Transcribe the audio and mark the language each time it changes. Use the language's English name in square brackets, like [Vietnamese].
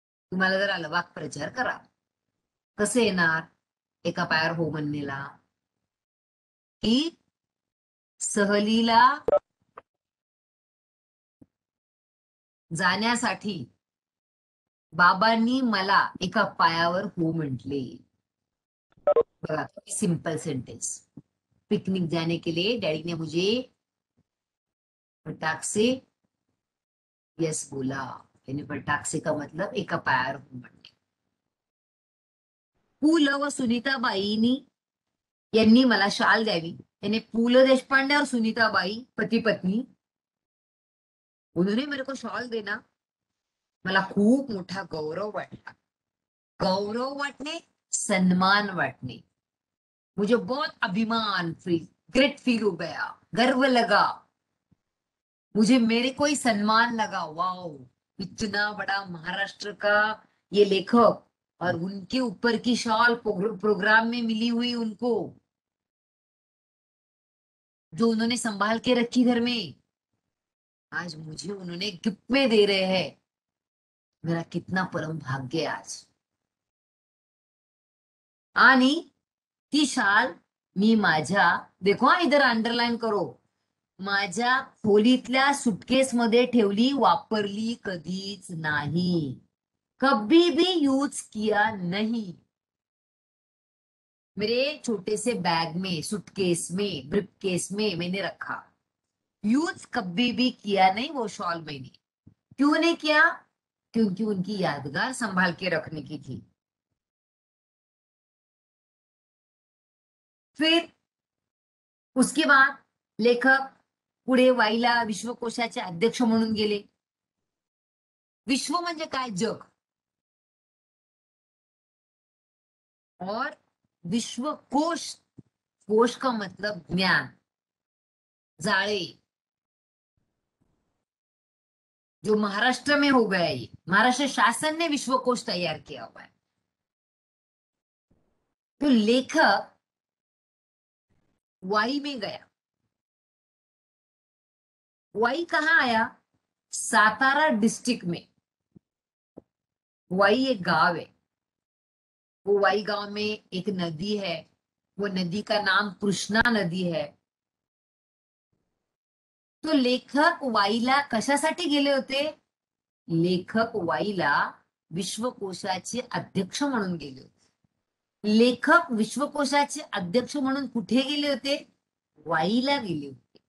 [Marathi] तुम्हाला जर आलं वाक्प्रचार करा, कसं येणार एका पायावर हो म्हणणेला? की सहलीला जाण्यासाठी बाबांनी मला एका पायावर हो म्हटले. बघा, सिंपल सेंटेंस. [Hindi] पिकनिक जाने के लिए डैडी ने मुझे फटाक से यस बोला. यानी फटाक से का मतलब [Marathi] एका पायावर हो म्हणणे. पु ल व सुनीताबाईंनी यांनी मला शाल द्यावी [Hindi] यानी पु ल देशपांडे और सुनीता बाई पति पत्नी, उन्होंने मेरे को शॉल देना, [Marathi] मला खूप मोठा गौरव वाटला. गौरव वाटणे, सन्मान वाटणे, [Hindi] मुझे बहुत अभिमान फील, ग्रेट फील हो गया, गर्व लगा, मुझे मेरे को ही सम्मान लगा. वाओ, इतना बड़ा महाराष्ट्र का ये लेखक और उनके ऊपर की शॉल प्रोग्राम में मिली हुई उनको, जो उन्होंने संभाल के रखी घर में, आज मुझे उन्होंने गिफ्ट में दे रहे हैं. मेरा कितना परम भाग्य आहे आज. [Marathi] आणि ती शाल मी माझ्या, [Hindi] देखो हा इधर अंडरलाईन करो, [Marathi] माझ्या खोलीतल्या सुटकेस मध्ये ठेवली, वापरली कधीच नाही, [Hindi] कभी भी यूज किया नहीं. मेरे छोटे से बैग में, सूटकेस में, ब्रीफकेस में मैंने रखा. यूज कभी भी किया नहीं वो शॉल मैंने. क्यों नहीं किया? क्योंकि उनकी यादगार संभाल के रखने की थी. फिर उसके बाद [Marathi] लेखक पुढे वाईला विश्वकोशाचे अध्यक्ष म्हणून गेले. विश्व म्हणजे काय? जग. [Hindi] और विश्वकोश, कोश का मतलब ज्ञान, जाळे, जो महाराष्ट्र में हो गया, ये महाराष्ट्र शासन ने विश्वकोश तैयार किया हुआ है. तो लेखक वाई में गया. वाई कहाँ आया? सातारा डिस्ट्रिक्ट में. वाई एक गांव है. वो वाई गांव में एक नदी है, वो नदी का नाम कृष्णा नदी है. [Marathi] तो लेखक वाईला कशासाठी गेले होते? लेखक वाईला विश्वकोशाचे अध्यक्ष म्हणून गेले होते. लेखक विश्वकोशाचे अध्यक्ष म्हणून कुठे गेले होते? वाईला गेले होते.